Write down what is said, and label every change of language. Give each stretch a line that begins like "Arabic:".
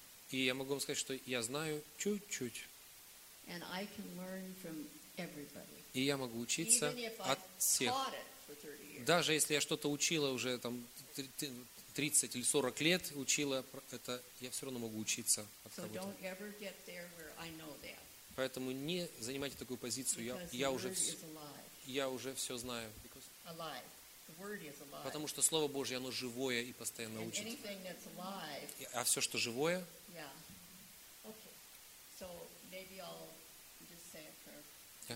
Russian: И я могу вам сказать, что я знаю чуть-чуть.
English: And I can learn from everybody.
Russian: И я могу учиться от всех.
English: Even if I've taught it for 30 years.
Russian: Даже если я что-то учила уже там 30 или 40 лет учила это, я все равно могу учиться от кого-то.
English: So don't ever get there where I know that.
Russian: Поэтому не занимайте такую позицию. Я уже все знаю.
English: Alive. The word is alive.
Russian: Потому что Слово Божье, оно живое и постоянно учит.
English: And anything that's alive.
Russian: А все, что живое.
English: Yeah. Okay. So maybe I'll just say a prayer. Yeah.